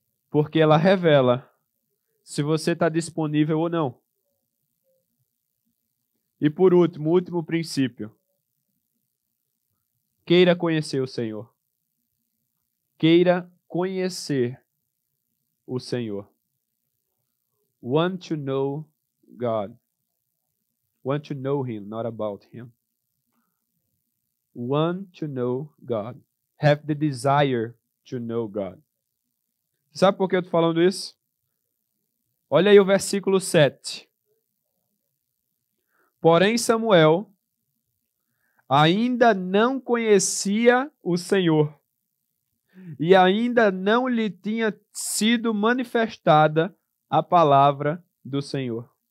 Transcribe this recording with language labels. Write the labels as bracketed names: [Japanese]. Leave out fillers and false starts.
[Portuguese] Porque ela revela se você está disponível ou não. E por último, o último princípio. Queira conhecer o Senhor. Queira conhecer o Senhor. [English] Want to know God. Want to know Him, not about Him. Want to know God. Have the desire to know God. [Portuguese] Sabe por que eu estou falando isso? Olha aí o versículo 7. Porém, Samuel ainda não conhecia o Senhor e ainda não lhe tinha sido manifestada a palavra do Senhor.